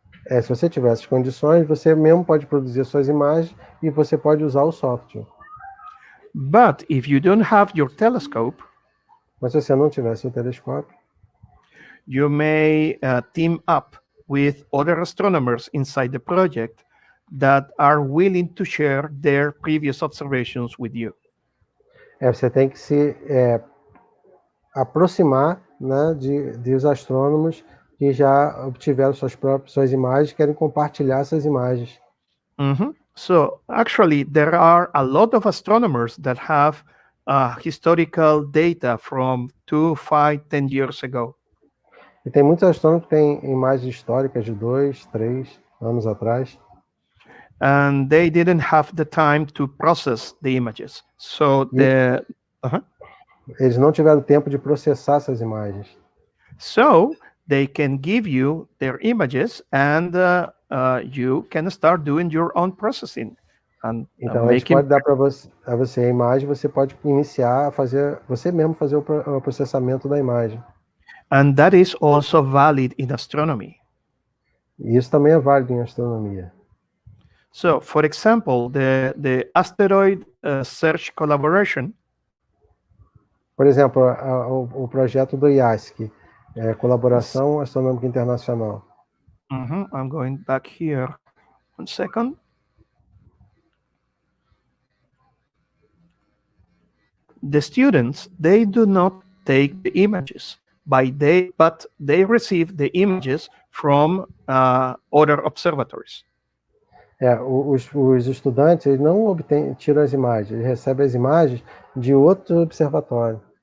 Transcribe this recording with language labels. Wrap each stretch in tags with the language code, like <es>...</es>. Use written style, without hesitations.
<pt>Se você tiver essas condições, você mesmo pode produzir suas imagens e você pode usar o software.</pt> <en>But if you don't have your telescope,</en> <pt>mas se você não tiver seu telescópio,</pt> <en>you may team up with other astronomers inside the project that are willing to share their previous observations with you.</en> <pt>Você tem que se aproximar, né, de os astrônomos que já obtiveram suas imagens, querem compartilhar essas imagens.</pt> <en>So actually, there are a lot of astronomers that have historical data from 2, 5, 10 years ago.</en> <pt>E tem muitos astrônomos que têm imagens históricas de 2, 3 anos atrás.</pt> <en>And they didn't have the time to process the images. So</en> <pt>eles não tiveram tempo de processar essas imagens.</pt> <en>So they can give you their images and you can start doing your own processing.</en> <pt>Então, eles podem dar para você a imagem, você pode iniciar a fazer, você mesmo fazer o processamento da imagem.</pt> <en>And that is also valid in astronomy.</en> <pt>E isso também é válido em astronomia.</pt> <en>So, for example, the asteroid search collaboration.</en> <pt>Por exemplo, o projeto do IASC, Colaboração Astronômica Internacional.</pt> <en>I'm going back here. 1 second. The students, they do not take the images, but they receive the images from other observatories.</en> <pt>Os estudantes eles não tiram as imagens, eles recebem as imagens de outro observatório,</pt>